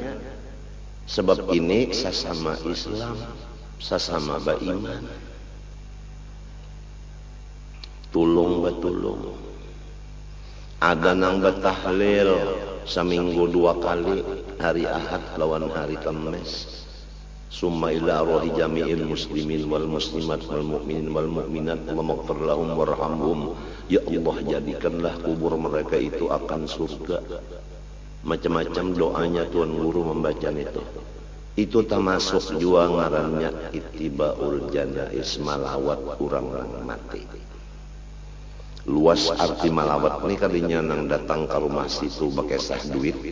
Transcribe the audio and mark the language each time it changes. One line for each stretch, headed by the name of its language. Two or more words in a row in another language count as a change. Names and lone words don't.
Indonesian: Sebab ini sesama Islam, sesama beriman.
Banjar: Tulung batulung. Ada nang batahlil seminggu 2 kali, hari Ahad lawan hari Kamis.
Arabic: ثم إلى أرواح جميع المسلمين والمسلمات والمؤمنين والمؤمنات واغفر لهم وارحمهم. يا الله,
Indonesian: jadikanlah kubur mereka itu akan surga. Macam-macam doanya Tuan Guru membaca itu.
Banjar: Itu termasuk juga ngarannya
Arabic: اتباع الجنائز,
Banjar: malawat orang-orang mati. Luas arti malawat ini kalinya nang datang ke rumah situ bakesah duit.